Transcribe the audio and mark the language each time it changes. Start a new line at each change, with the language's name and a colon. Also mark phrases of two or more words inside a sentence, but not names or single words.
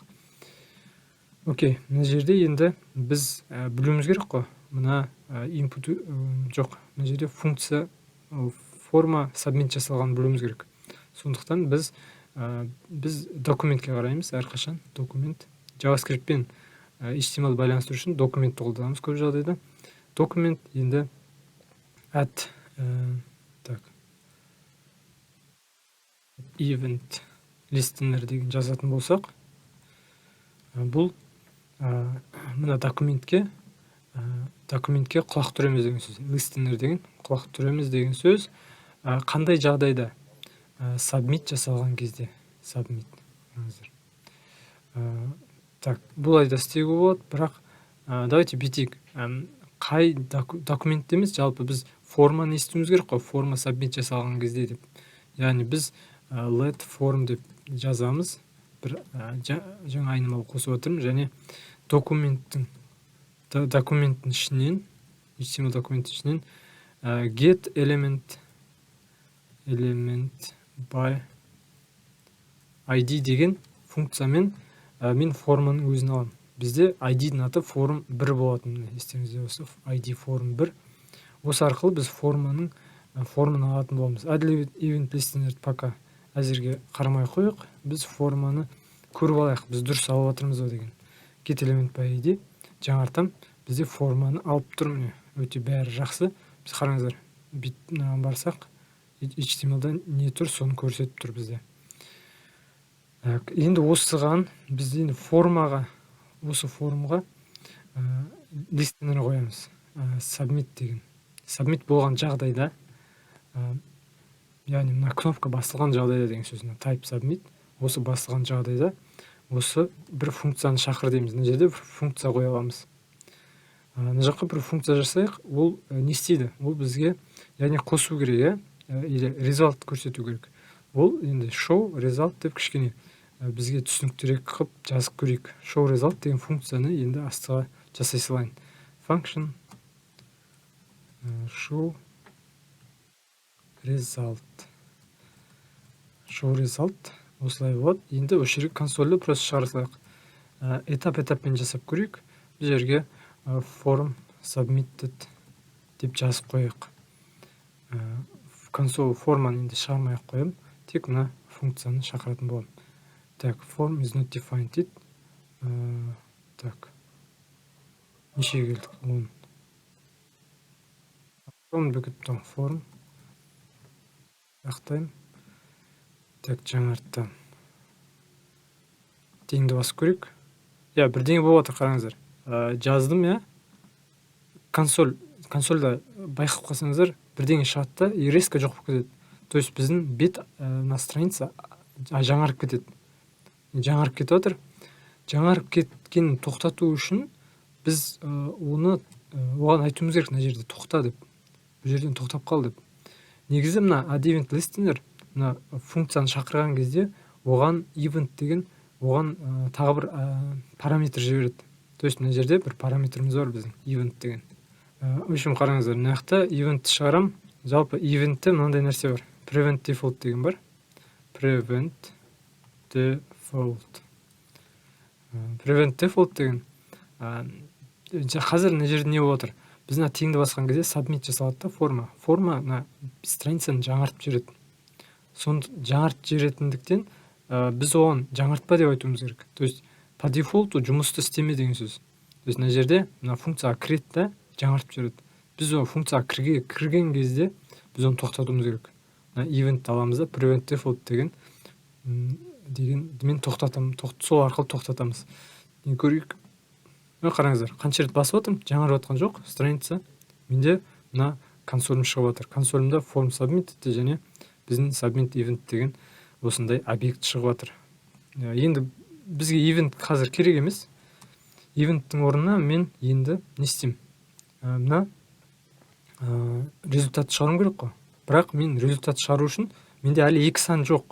Kazakh: Окей, мына жерде енді біз білуіміз керек қой, мына input жоқ, мына жерде функция форма submit жасалғанын білуіміз керек. Сондықтан біз документке қараймыз әрқашан. Документ JavaScript пен HTML байланыстыру үшін документті қолданамыз көп жағдайда. Документ енді
English: at event listener
Kazakh: деген жазатын болсақ, бұл мына документке құлақ түреміз деген сөз. Listener деген құлақ түреміз деген сөз. Қандай жағдайда? Submit жасалған кезде. Submit. Бұлай да істеуге болады, бірақ давайте бүйтейік. Қай документте емес, жалпы біз форманы естуіміз керек қой, форма submit жасалған кезде деп. Яғни біз
English: let form
Kazakh: деп жазамыз. Бір жаңа айнымалы қосып отырмын, және документтің ішінен, HTML документтің ішінен
English: get element by ID
Kazakh: деген функциямен мен форманың өзін аламын. Бізде ID-дің аты form 1 болатын, естеріңізде болса,
English: ID form 1.
Kazakh: Осы арқылы біз форманы алатын боламыз.
English: Add event listener
Kazakh: пока әзірге қарамай қойық. Біз форманы көріп алайық, біз дұрыс алып отырмыз ба деген.
English: Get element by ID
Kazakh: жаңартам, бізде форманы алып тұр. Өте бәрі жақсы. Біз қараңыздар, битнан барсақ, HTML-да не тұр, соны көрсетіп тұр бізде. Енді осыған біз енді осы формаға listener қоямыз. Submit деген. Submit болған жағдайда, яғни мына кнопка басылған жағдайда деген сөз.
English: Type submit.
Kazakh: Осы басылған жағдайда осы бір функцияны шақыр дейміз. Мына жерде функция қоя аламыз. Мына жаққа бір функция жасайық, ол не істейді? Ол бізге, яғни қосу керек, или result көрсету керек. Ол енді
English: show result
Kazakh: деп кішкене бізге түсініктірек қылып жазып көрейік.
English: Show result
Kazakh: деген функцияны енді астыға жасай салайын.
English: Function show result. Show result
Kazakh: осылай болады. Енді осы жерге консольді просто шығара салайық. Этап-этаппен жасап көрейік. Бұл жерге
English: form submitted
Kazakh: деп жазып қойық. Консоль форманы енді шығармай қойым. Тек мына функцияны шақыратын боламын.
English: Form is not defined дейді. Неше келдік? 10.
Kazakh: From бүгіттің form. Ақтайым. Жаңарттам. Дейінді басып көрейік. Бірдеңе болып отыр, қараңыздар. Жаздым, консольда байқап қалсаңыздар, бірдеңе шығатты,
Russian: и резко
Kazakh: жоқ болып кетеді.
Russian: То есть
Kazakh: біздің бет
Russian: на страница
Kazakh: жаңарып кетеді. Жаңарып кетіп отыр. Жаңарып кеткенін тоқтату үшін біз оған айтуымыз керек, мына жерде тоқта деп. Бұл жерден тоқтап қал деп. Негізі мына
English: add event listener
Kazakh: мына функцияны шақырған кезде оған event деген оған тағы бір параметр жібереді.
Russian: То есть
Kazakh: мына жерде бір параметріміз бар біздің event деген. Үшім қараңыздар, мына жақта event шығарам. Жалпы eventте мынандай нәрсе бар.
English: Prevent default
Kazakh: деген бар.
English: Prevent default. Prevent default
Kazakh: деген қазір мына жерде не болып отыр? Біз мына теңді басқан кезде submit жасалады да форма. Форма мына страницаны жаңартып жібереді. Сонда жаңартып жіберетіндіктен біз оған жаңартпа деп айтуымыз керек.
Russian: То есть по дефолту
Kazakh: жұмысты істеме деген сөз.
Russian: То есть
Kazakh: мына жерде мына функцияға кіреді да жаңартып жібереді. Біз ол функцияға кірген кезде біз оны тоқтатуымыз керек. Event аламыз да
English: prevent default
Kazakh: деген мен тоқтатамын. Сол арқылы тоқтатамыз. Көрейік. Қараңыздар, қанша рет басып отырмын, жаңарып жатқан жоқ страница. Менде мына консолім шығып жатыр. Консолімде
English: form submit
Kazakh: және біздің
English: submit event
Kazakh: деген осындай объект шығып жатыр. Енді бізге event қазір керек емес. Event-тің орнына мен енді не істеймін? Мына результат шығарым керек қой. Бірақ мен результат шығару үшін менде әлі екі сан жоқ.